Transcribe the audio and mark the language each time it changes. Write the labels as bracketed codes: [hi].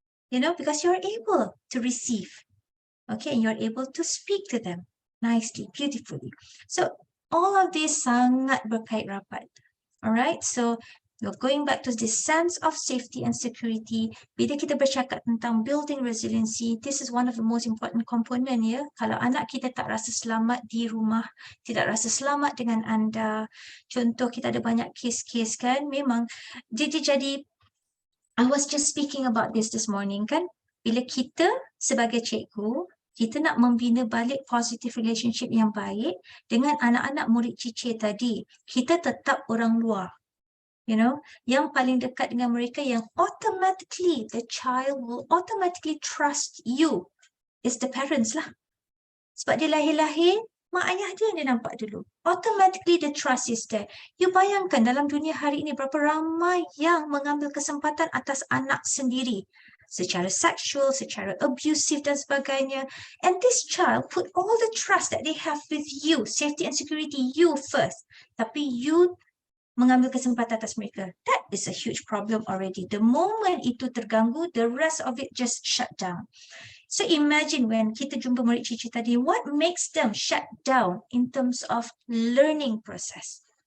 [en] Because you're able to receive. Okay, and you're able to speak to them nicely, beautifully. So, all of this [ms] sangat berkait rapat. [en] Alright, so You're going back to this sense of safety and security. [ms] Bila kita bercakap tentang [en] building resiliency, this is one of the most important component ya. [ms] Kalau anak kita tak rasa selamat di rumah, tidak rasa selamat dengan anda. Contoh kita ada banyak kes-kes kan, memang dia jadi, [en] I was just speaking about this morning [ms] kan. Bila kita sebagai cikgu, kita nak membina balik [en] positive relationship [ms] yang baik dengan anak-anak murid cicir tadi. Kita tetap orang luar. [en] You know, [ms] yang paling dekat dengan mereka yang [en] automatically the child will automatically trust you is the parents lah. [ms] Sebab dia lahir-lahir, mak ayah dia nampak dulu. [en] Automatically the trust is there. [ms] You bayangkan dalam dunia hari ini berapa ramai yang mengambil kesempatan atas anak sendiri. Secara seksual, secara abusive dan sebagainya. [en] And this child put all the trust that they have with you, safety and security, you first. [ms] Tapi you mengambil kesempatan atas mereka. [en] That is a huge problem already. The moment itu terganggu, the rest of it just shut down. So imagine when [ms] kita jumpa murid cici tadi, [en] what makes them shut down in terms of learning process?